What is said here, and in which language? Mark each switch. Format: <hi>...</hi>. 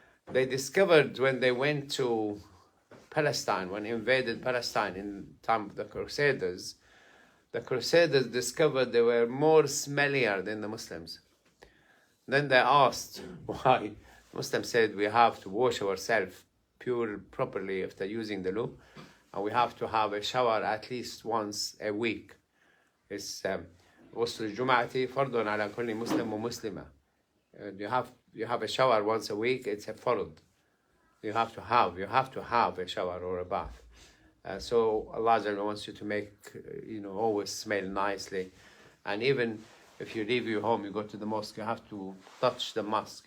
<en>They discovered when they went to Palestine, when they invaded Palestine in time of the Crusaders discovered they were more smellier than the Muslims. Then they asked why. Muslims said we have to wash ourselves pure properly after using the loo, and we have to have a shower at least once a week. It's</en> <ar>غسل الجمعة فرض على كل مسلم ومسلمة.</ar> <en>You have a shower once a week. It's a fard. You have to have a shower or a bath. So Allah wants you to make, always smell nicely. And even if you leave your home, you go to the mosque, you have to touch the mosque.</en>